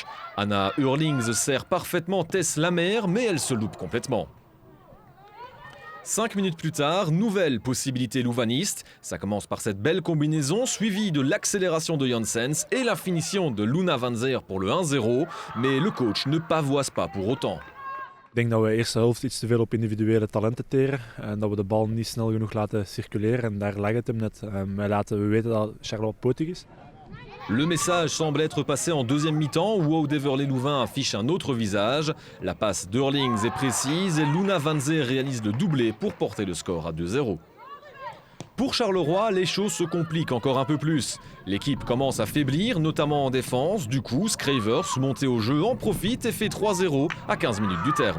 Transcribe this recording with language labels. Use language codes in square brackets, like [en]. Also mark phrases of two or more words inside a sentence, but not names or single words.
[fr] Anna Hurlings sert parfaitement Tess Lamère, mais elle se loupe complètement. 5 minutes plus tard, nouvelle possibilité louvaniste. Ça commence par cette belle combinaison, suivie de l'accélération de Janssens et la finition de Luna Van Zeer pour le 1-0. Mais le coach ne pavoise pas pour autant. [nl] Ik denk dat we de eerste helft iets te veel op individuele talenten teren. En dat we de bal niet snel genoeg laten circuleren. En daar leg het hem net. We weten dat Charleroi potig is. [fr] Le message semble être passé en deuxième mi-temps où Audeverlet-Louvain affiche un autre visage. La passe d'Hurlings est précise et Luna Van Zeer réalise le doublé pour porter le score à 2-0. Pour Charleroi, les choses se compliquent encore un peu plus. L'équipe commence à faiblir, notamment en défense. Du coup, Scravers, monté au jeu, en profite et fait 3-0 à 15 minutes du terme.